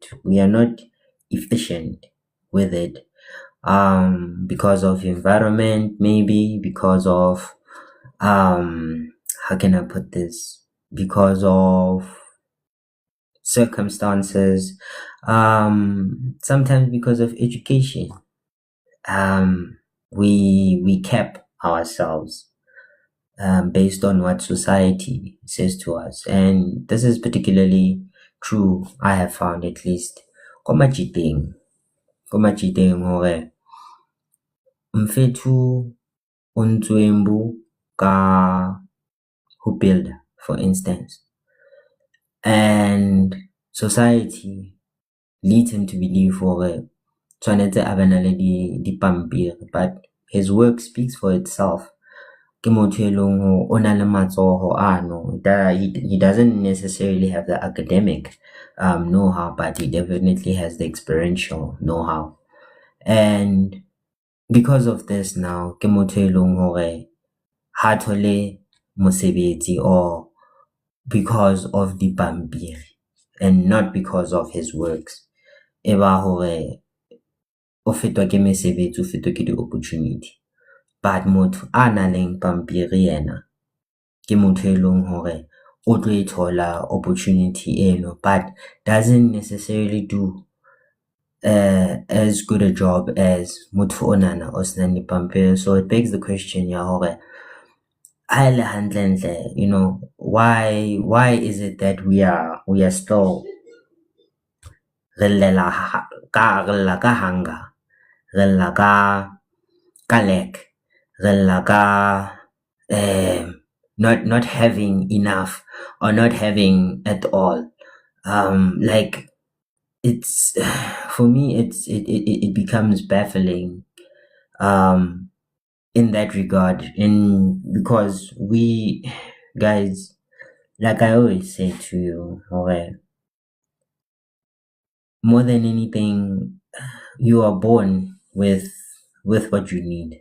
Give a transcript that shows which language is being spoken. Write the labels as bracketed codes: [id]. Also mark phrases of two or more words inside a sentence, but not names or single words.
[en] We are not efficient with it, because of environment, maybe because of how can I put this, because of circumstances, sometimes because of education. We cap ourselves based on what society says to us, and this is particularly true, I have found, at least [st] ko machiteng hore mfethu o ntswembu ka ho [en] build, for instance, and society leads him to believe [st] hore tshwanetse a bana le dipampiri, [en] but his work speaks for itself. [st] Ke motho e leng hore o na le matsoho ano. [en] He doesn't necessarily have the academic know-how, but he definitely has the experiential know-how. And because of this now, [st] ke motho e leng hore ha thole mosebetsi, [en] or because of dipampiri and not because of his works, [st] e ba hore o fetwa ke mesebetsi, o fetwa ke di-opportunity. But motho a nang le pampiri yena ke motho e leng hore o tlo ithola opportunity eno, [en] but doesn't necessarily do as good a job as [st] motho onana o senang dipampiri. [en] So it begs the question [st] ya hore ha ele hantle, [en] you know, why is it that we are still [st] re lla ka hunger, re lla ka lack, re lla ka [en] not having enough or not having at all. Like it's for me it becomes baffling in that regard, in because we guys, like I always say to you, okay, more than anything, you are born with what you need.